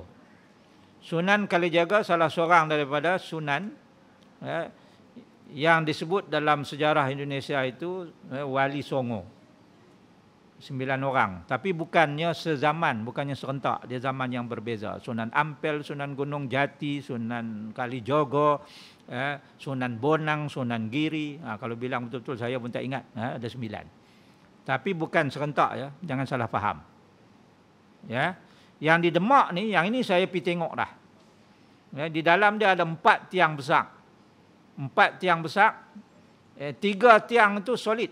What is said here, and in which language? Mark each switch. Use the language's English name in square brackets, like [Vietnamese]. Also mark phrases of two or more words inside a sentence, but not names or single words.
[Malay] Sunan Kalijaga salah seorang daripada Sunan yang disebut dalam sejarah Indonesia itu Wali Songo. 9 orang. Tapi bukannya sezaman, bukannya serentak. Dia zaman yang berbeza. Sunan Ampel, Sunan Gunung Jati, Sunan Kalijogo, Sunan Bonang, Sunan Giri. Kalau bilang betul-betul saya pun tak ingat. Ada 9. Tapi bukan serentak, ya. Jangan salah faham. Ya. Yang di Demak ni, yang ini saya pergi tengok dah. Ya, di dalam dia ada 4 tiang besar. 4 tiang besar. 3 tiang itu solid.